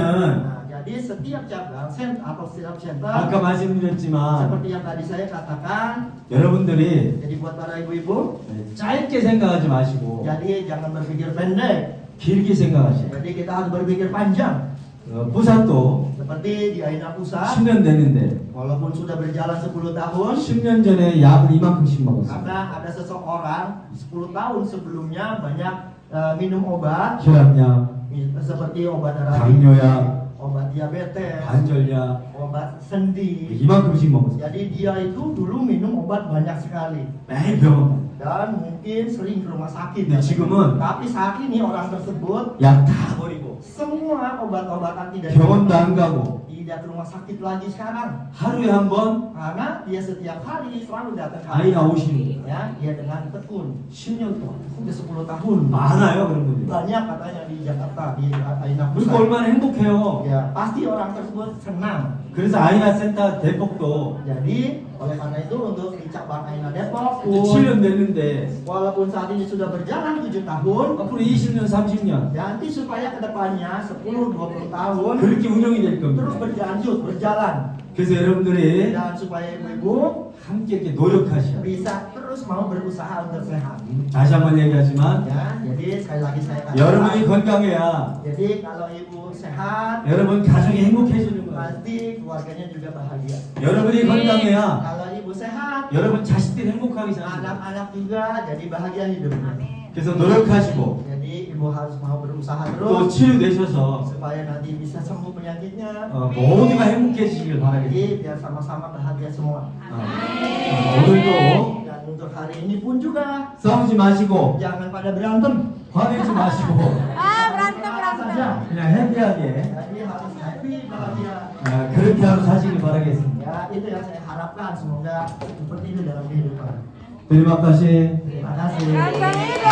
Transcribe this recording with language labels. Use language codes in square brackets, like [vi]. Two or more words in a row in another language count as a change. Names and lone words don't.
[id] Nah, jadi setiap cabang atau setiap center [ko] 아까 말씀드렸지만 [id] seperti yang tadi saya katakan, [ko] 여러분들이 [id] jadi buat para ibu-ibu, [ko] 짧게 생각하지 마시고 [id] jadi jangan berpikir pendek. [ko] 길게 생각하시고 [id] Jadi kita harus berpikir panjang. [ko] 부산도 [id] Seperti di Aina Pusat, [ko] 10년 됐는데 [id] walaupun sudah berjalan 10 tahun, [ko] 10년 전에 약을 이만큼씩 먹었어요. [id] karena ada seseorang 10 tahun sebelumnya banyak minum obat [ko] 혈압약, [id] seperti obat darah [ko] 당뇨약, [id] obat diabetes, [ko] 관절약 [id] obat sendi. [ko] 이만큼씩 먹었어요. [id] Jadi dia itu dulu minum obat banyak sekali [ko] 매일 병원 [id] dan mungkin sering ke rumah sakit. [ko] 네, 지금은 [id] Tapi saat ini orang tersebut [ko] 약 다 버리고 [id] semua obat-obatan tidak [ko] 병원도 안 가고 [id] tidak ke rumah sakit lagi sekarang [ko] 하루에 한 번 [id] karena dia setiap hari selalu datang ke [ko] 아이나 오시는 거예요. [id] ya dia dengan tekun [ko] 10년 동안 [id] udah 10 tahun [ko] 많아요 그런 분들이. [id] banyak katanya di Jakarta di Aina [ko] 그리고 [id] Pusat. [ko] 얼마나 행복해요. [id] Ya pasti orang tersebut senang. [ko] 그래서 아이나 센터 대폭도 [id] Jadi oleh karena itu untuk di cabang Aina Depok [ko] 이제 [id] pun [ko] 7년 됐는데 [id] walaupun saat ini sudah berjalan 7 tahun, [ko] 앞으로 20년, 30년 [id] nanti supaya kedepannya 10-20 tahun [ko] 그렇게 운영이 될 [id] terus [ko] 겁니다. [id] berlanjut berjalan [ko] 그래서 여러분들이 [id] dan supaya ibu-ibu [ko] 함께 이렇게 노력하셔야 돼요. [id] bisa terus mau berusaha untuk sehat. [ko] 다시 한번 얘기하지만 [id] Ya, jadi sekali lagi saya katakan. [ko] 여러분이 건강해야 [id] Jadi kalau ibu sehat, [ko] 여러분 가정이 행복해지는 거예요. [id] pasti keluarganya juga bahagia. [ko] 여러분이 건강해야 [id] Kalau ibu sehat, [ko] 여러분 자식들이 행복하게 사는 거예요. [id] anak-anak juga jadi bahagia hidupnya. [ko] 그래서 노력하시고 [id] Jadi ibu harus mau berusaha [ko] 또 [id] terus [ko] 치유되셔서 [id] supaya nanti bisa sembuh penyakitnya. [ko] 모두가 행복해지시길 바라겠습니다. [id] Jadi biar sama-sama bahagia semua. [ko] 오늘도 [id] Dan untuk hari ini pun juga [ko] 싸우지 마시고 [id] jangan pada berantem. [ko] 화내지 마시고 [id] berantem, saja. [ko] 그냥 해피하게 [id] Jadi harus happy, bahagia. [ko] 그렇게 하루 사시길 바라겠습니다. [id] Ya, itu yang saya harapkan. Semoga seperti itu dalam kehidupan. terima kasih. Terima kasih. Rasanya